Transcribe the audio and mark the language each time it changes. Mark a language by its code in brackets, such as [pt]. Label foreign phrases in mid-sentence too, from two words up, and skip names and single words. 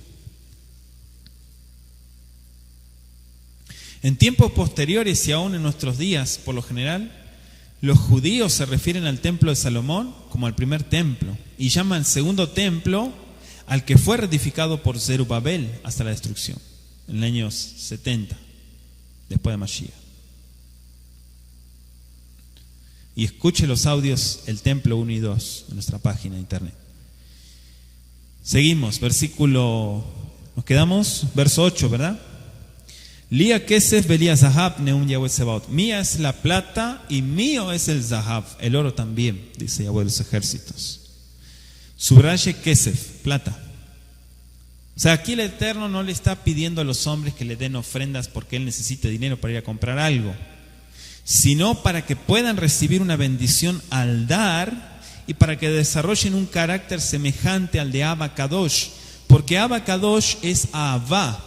[es] En tiempos posteriores y aún en nuestros días, por lo general, los judíos se refieren al templo de Salomón como al primer templo y llaman segundo templo al que fue reedificado por Zerubabel hasta la destrucción, en los años 70, después de Mashiach. Y escuche los audios, el templo 1 y 2, en nuestra página de internet. Seguimos, versículo, nos quedamos, verso 8, ¿verdad? [he] לי כסף ולי זהב נאם יהוה צבאות. [es] Mía es la plata y mío es el zahab, el oro también, dice Yahweh de los ejércitos. Subraye kesef, plata. O sea, aquí el Eterno no le está pidiendo a los hombres que le den ofrendas porque él necesite dinero para ir a comprar algo, sino para que puedan recibir una bendición al dar y para que desarrollen un carácter semejante al de [he] אבא קדוש, [es] porque [he] אבא קדוש [es] es Avá.